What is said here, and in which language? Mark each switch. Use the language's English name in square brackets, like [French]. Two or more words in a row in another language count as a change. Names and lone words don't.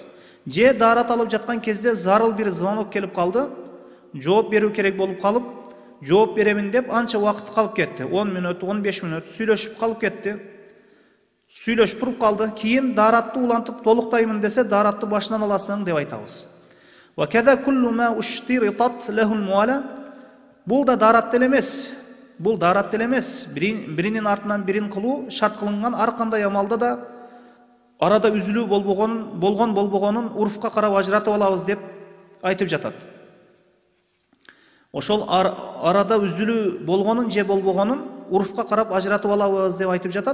[Kyrgyz] Же дарат алып жаткан кезде зарыл бир звонок келип калды, жооп берүү керек болуп калып, жооп беремин деп анча убакыт калып кетти. 10 мүнөт, 15 мүнөт сүйлөшүп калып кетти. Сүйлөшүп туруп калды. Кийин даратты улантып толуктаймын десе, даратты башынан аласың деп айтабыз. [Arabic] وكذا كل ما اشترطت له الموالاة. [Kyrgyz] Бул да дарат эмес. Бул дарат эмес. Биринин артынан бирин кылуу шарт кылынган, ар кандай амалда да арада үзүлүү болбогонун урфка карап ажыратып алабыз деп айтып жатат. Ошол арада үзүлүү болгонун же болбогонун урфка карап ажыратып алабыз деп айтып жатат.